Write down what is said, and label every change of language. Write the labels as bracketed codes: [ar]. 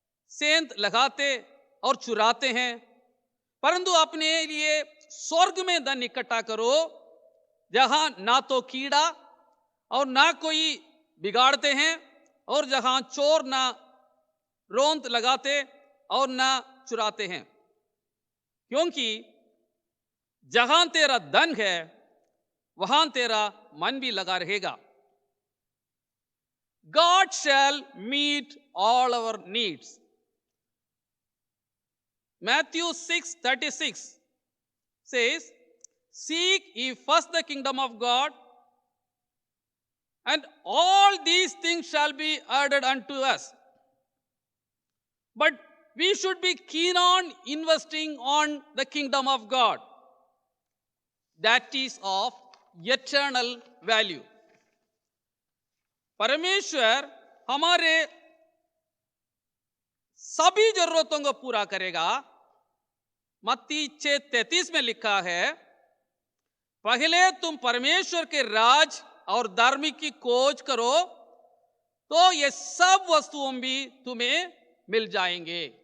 [hi] सेंध लगाते और चुराते हैं, परंतु अपने लिए स्वर्ग में धन इकट्ठा करो जहां ना तो कीड़ा और ना कोई बिगाड़ते हैं और जहां चोर ना रौंद लगाते और ना चुराते हैं, क्योंकि जहां तेरा धन है वहां तेरा मन भी लगा रहेगा। [en] God shall meet all our needs. Matthew 6:36 says, seek ye first the kingdom of God, and all these things shall be added unto us. But we should be keen on investing on the kingdom of God. That is of eternal value. [hi] परमेश्वर हमारे सभी जरूरतों को पूरा करेगा। मत्ती 6:33 में लिखा है, पहले तुम परमेश्वर के राज और धार्मिक की खोज करो तो ये सब वस्तुओं भी तुम्हें मिल जाएंगे।